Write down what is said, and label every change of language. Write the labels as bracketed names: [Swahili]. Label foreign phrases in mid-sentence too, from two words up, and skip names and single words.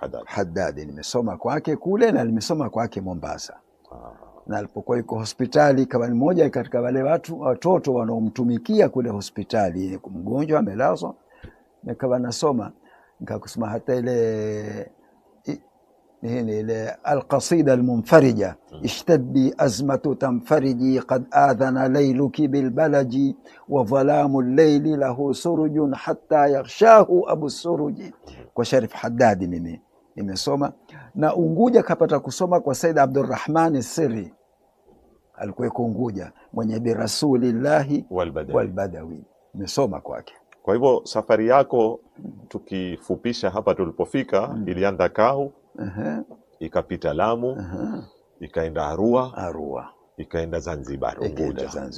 [Swahili] Haddad nimesoma kwake kule na nimesoma kwake Mombasa. Na alipokuwa yuko hospitali kawa ni mmoja katika wale watoto wanaomtumikia kule hospitali, mgonjwa amelazwa, nikawa nasoma. Nikakusoma hata ile [Arabic] القصيدة المنفرجة اشتدي أزمة تنفرجي قد آذن ليلك بالبلج وظلام الليل له سرج حتى يغشاه أبو السرج [Swahili] kwa Sharif Haddad mimi nimesoma. Na Unguja kapata kusoma kwa Said Abdurrahman Sirri, alikuwa Unguja, mwenye bi Rasulillahi wal-Badawi, nimesoma kwake. Kwa hivyo safari yako tukifupisha hapa tulipofika, ilianza Kau, ikapita Lamu, ikaenda Arua, ikaenda Zanzibar, Unguja.